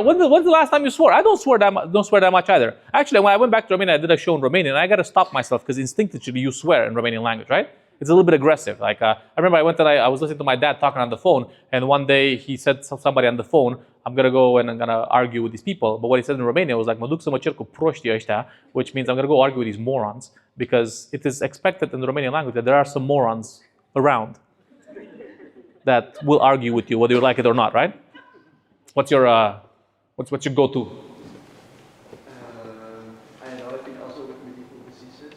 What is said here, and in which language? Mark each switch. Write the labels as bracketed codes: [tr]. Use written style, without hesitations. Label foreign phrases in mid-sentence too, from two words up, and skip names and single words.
[en] When's the last time you swore? I don't swear that much either. Actually, when I went back to Romania, I did a show in Romanian, and I got to stop myself because instinctively you swear in Romanian language, right? It's a little bit aggressive. Like I remember, I was listening to my dad talking on the phone, and one day he said to somebody on the phone, "I'm gonna go and I'm gonna argue with these people." But what he said in Romania was like, [ro] "Mă duc să mă cer cu proștii ăștia," [en] which means I'm gonna go argue with these morons because it is expected in the Romanian language that there are some morons around that will argue with you whether you like it or not, right? What's your go-to? I don't know, I think also with medieval diseases.